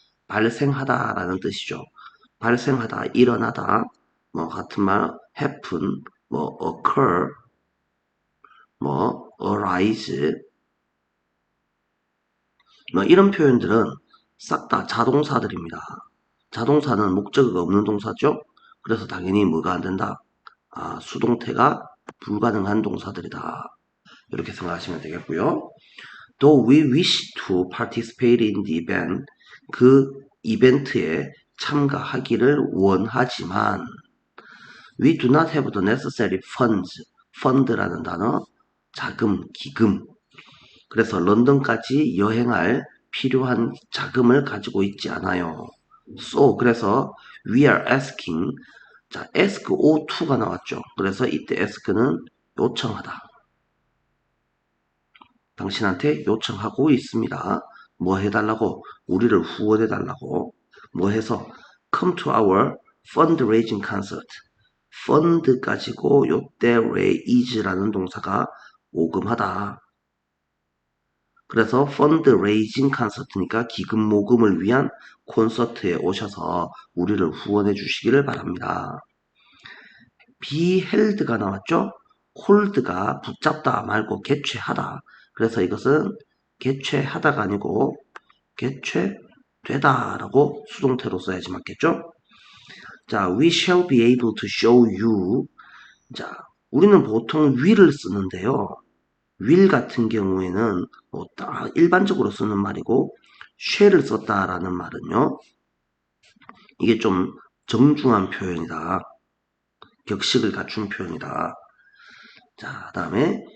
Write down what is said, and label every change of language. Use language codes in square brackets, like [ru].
[ko] 발생하다라는 뜻이죠. 발생하다, 일어나다, 같은 말 happen, occur, arise, 이런 표현들은 싹 다 자동사들입니다. 자동사는 목적어가 없는 동사죠. 그래서 당연히 뭐가 안 된다? 수동태가 불가능한 동사들이다. 이렇게 생각하시면 되겠고요. [en] Though we wish to participate in the event, [ko] 그 이벤트에 참가하기를 원하지만 [en] We do not have the necessary funds. [ko] fund라는 단어, 자금, 기금. 그래서 런던까지 여행할 필요한 자금을 가지고 있지 않아요. [en] So, 그래서 we are asking. [ko] 자, ask O2가 나왔죠. 그래서 이때 ask는 요청하다. 당신한테 요청하고 있습니다. 뭐 해달라고? 우리를 후원해달라고. 뭐 해서 [en] come to our fundraising concert. [ko] fund 가지고 요때 raise라는 동사가 모금하다. 그래서 fundraising concert니까 기금 모금을 위한 콘서트에 오셔서 우리를 후원해 주시기를 바랍니다. be held가 나왔죠? hold가 붙잡다 말고 개최하다. 그래서 이것은 개최하다가 아니고 개최되다라고 수동태로 써야지 맞겠죠? [en] 자, we shall be able to show you. [ko] 자, 우리는 보통 will을 쓰는데요. will 같은 경우에는 일반적으로 쓰는 말이고 shall을 썼다라는 말은요. 이게 좀 정중한 표현이다. 격식을 갖춘 표현이다. 자, 다음에